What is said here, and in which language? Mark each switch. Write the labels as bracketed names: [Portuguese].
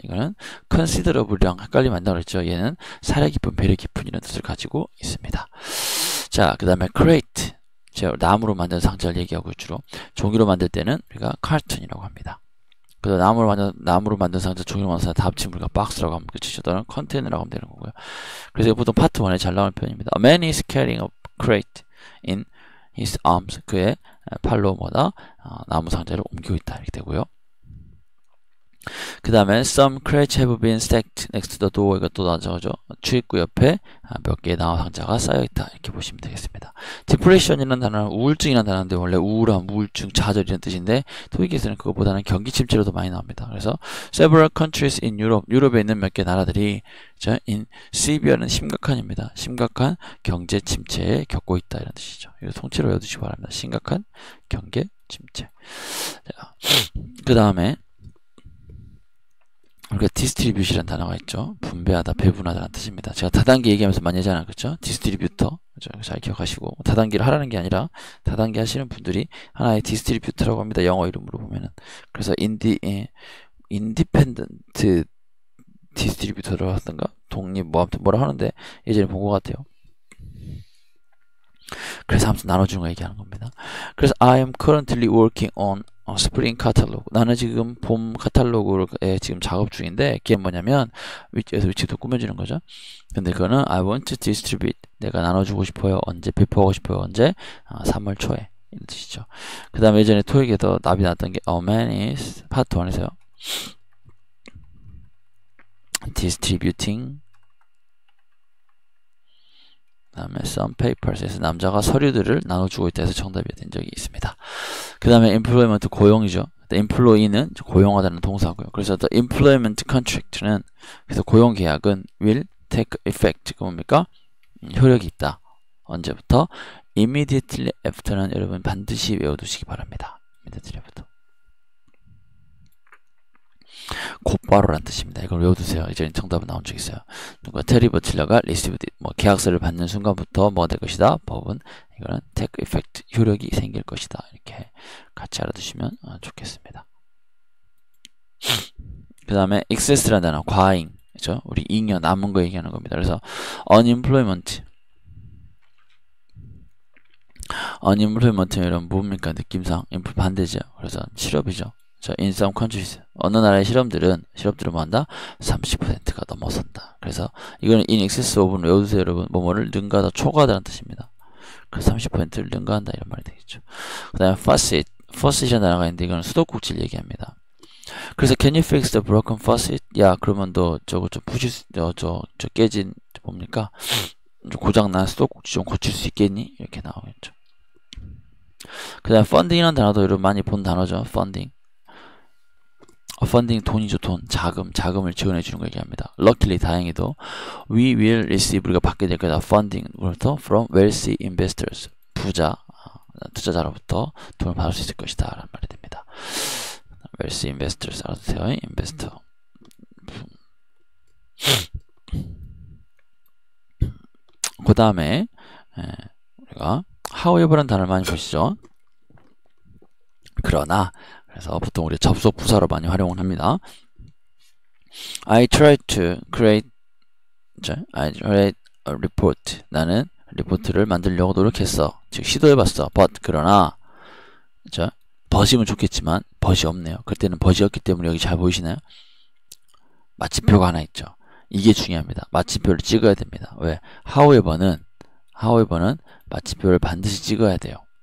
[Korean] 이거는 considerable이랑 헷갈리면 안 된다고 그랬죠. 얘는 사려 깊은, 배려 깊은 이런 뜻을 가지고 있습니다. 자, 그 다음에 create, 제가 나무로 만든 상자를 얘기하고 주로 종이로 만들 때는 우리가 carton이라고 합니다. 그래서 나무로 만든 상자, 종이로 만든 상자 다 합치면 우리가 박스라고 하면 끝이죠. 또는 컨테이너라고 하면 되는 거고요. 그래서 보통 파트 1에 잘 나오는 표현입니다. [English] A man is carrying a crate in his arms. [Korean] 그의 팔로 뭐다? 나무 상자를 옮기고 있다. 이렇게 되고요. 그 다음에 [English] some crates have been stacked next to the door. [Korean] 이것도 나오죠. 출입구 옆에 몇 개의 나무 상자가 쌓여있다. 이렇게 보시면 되겠습니다. depression이라는 단어는 우울증이라는 단어인데 원래 우울함, 우울증, 좌절 이런 뜻인데 토익에서는 그것보다는 경기 침체로도 많이 나옵니다. 그래서 [English] several countries in Europe, [Korean] 유럽에 있는 몇 개 나라들이 [English] in severe [Korean] 는 심각한입니다. 심각한 경제 침체에 겪고 있다 이런 뜻이죠. 이거 통째로 외워두시기 바랍니다. 심각한 경제 침체. 그 다음에 우리가 디스트리뷰시라는 단어가 있죠. 분배하다, 배분하다라는 뜻입니다. 제가 다단계 얘기하면서 많이 하잖아요. 그렇죠? 디스트리뷰터. 그렇죠? 잘 기억하시고 다단계를 하라는 게 아니라 다단계 하시는 분들이 하나의 디스트리뷰터라고 합니다. 영어 이름으로 보면은. 그래서 인디펜던트 디스트리뷰터라고 하던가 독립 뭐 아무튼 뭐라 하는데 예전에 본 것 같아요. 그래서 아무튼 나눠주는 거 얘기하는 겁니다. [English] 그래서 I am currently working on 스프링 카탈로그. [Korean] 나는 지금 봄 카탈로그에 지금 작업 중인데 그게 뭐냐면 위치도 꾸며주는 거죠. 근데 그거는 [English] I want to distribute. [Korean] 내가 나눠주고 싶어요. 언제 배포하고 싶어요. 언제? 3월 초에. 이런 뜻이죠. 그 다음에 예전에 토익에서 답이 나왔던 게 [English] A man is [Korean] 파트 1에서요. distributing 그 다음에 [English] some papers [Korean] 에서 남자가 서류들을 나눠주고 있다 해서 정답이 된 적이 있습니다. 그 다음에 employment 고용이죠. employee는 고용하다는 동사고요. 그래서 [English] the employment contract는 [Korean] 그래서 고용 계약은 [English] will take effect. [Korean] 그 뭡니까? 효력이 있다. 언제부터? immediately after는 여러분 반드시 외워두시기 바랍니다. [English] immediately after. [Korean] 곧바로란 뜻입니다. 이걸 외워두세요. 이전에 정답은 나온 적 있어요. 누가 테리 버틀러가 received 뭐 계약서를 받는 순간부터 뭐가 될 것이다. 법은 이거는 [English] take effect [Korean] 효력이 생길 것이다. 이렇게 같이 알아두시면 좋겠습니다. 그 다음에 excess라는 단어 과잉, 그렇죠? 우리 잉여 남은 거 얘기하는 겁니다. 그래서 unemployment는 이런 뭡니까 느낌상 반대죠. 그래서 실업이죠. 자, [English] in some countries [Korean] 어느 나라의 실업들은 뭐 한다? 30%가 넘어선다. 그래서 이거는 [English] in excess of [Korean] 는 외워두세요, 여러분. 뭐뭐를 능가하다, 초과하다는 뜻입니다. 그래서 30%를 능가한다 이런 말이 되겠죠. 그 다음에 faucet이라는 단어가 있는데 이거는 수도꼭지를 얘기합니다. [English] 그래서 can you fix the broken faucet? [Korean] 야, 그러면 너 저거 좀 저 깨진 뭡니까? 고장난 수도꼭지 좀 고칠 수 있겠니? 이렇게 나오겠죠. 그 다음에 funding이라는 단어도 여러분 많이 본 단어죠. funding 돈이죠. 돈, 자금을 지원해 주는 거 얘기합니다. luckily 다행히도 [English] we will receive [Korean] 우리가 받게 될 거다. funding부터 [English] from wealthy investors [Korean] 투자자로부터 돈을 받을 수 있을 것이다 라는 말이 됩니다. [English] wealthy investors [Korean] 알아두세요. [English] investor. [Korean] 그 다음에 우리가 however라는 단어를 많이 보시죠. 그러나 그래서 보통 우리 접속 부사로 많이 활용을 합니다. [English] I tried to create a report. [Korean] 나는 리포트를 만들려고 노력했어. 즉 시도해봤어. but 그러나 but이면 좋겠지만 but이 없네요. 그때는 but이 없기 때문에 여기 잘 보이시나요? 마침표가 하나 있죠. 이게 중요합니다. 마침표를 찍어야 됩니다. 왜? however는 마침표를 반드시 찍어야 돼요.